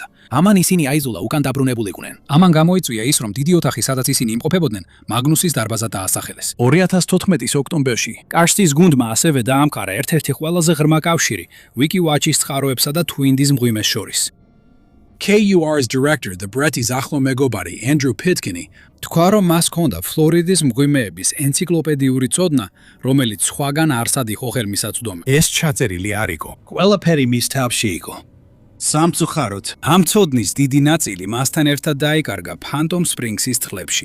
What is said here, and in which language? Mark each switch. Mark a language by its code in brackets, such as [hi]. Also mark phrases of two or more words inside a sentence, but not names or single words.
[ka] ამან ისინი აიზულა უკან დაბრუნებულიყვნენ. ამან გამოიწვია ის, რომ დიდი ოთახი, სადაც ისინი იმყოფებოდნენ, მაგნუსის დარბაზად დაასახელეს. 2014-ის ოქტომბერში კარსტის გუნდმა ასევე დაამყარა ერთ-ერთი ყველაზე ღრმა კავშირი WikiWatch-ის წყაროებსა და Twin-ის მღვიმეს შორის. KUR-ს [en] director, the [ka] ბრეტის ახლო მეგობარი Andrew Pitkin თქვა, რომ მას ჰქონდა ფლორიდის მღვიმეების ენციკლოპედიური წოდნა, რომელიც სხვაგან არსად იყო ხელმისაწვდომი. ეს ჩაწერილი არ იყო. ყველაფერი მის თავში იყო. სამწუხაროდ, ამ წოდნის დიდი ნაწილი მასთან ერთად დაიკარგა Phantom Springs-ის წყლებში.